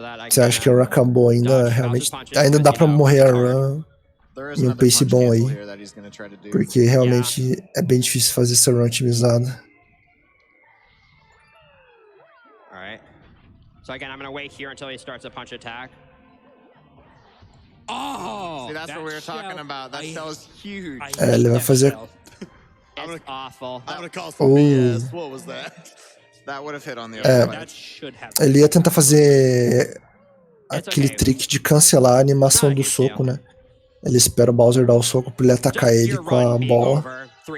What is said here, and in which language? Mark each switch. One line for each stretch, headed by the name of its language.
Portuguese: Você acha que a run acabou ainda? Realmente, ainda dá pra morrer a run em um pace bom aí. Porque realmente é bem difícil fazer essa run otimizada.
English: Alright. So again, I'm gonna wait here until he starts a punch attack. Oh! See, that's what we were talking about. That shell is huge.
Portuguese: Ele vai fazer...
English: It's awful. I'm gonna call some BS. What was that? That would have hit on the other side.
Portuguese: Ele ia tentar fazer aquele trick de cancelar a animação do soco, né? Ele espera o Bowser dar o soco pra ele atacar ele com a bola.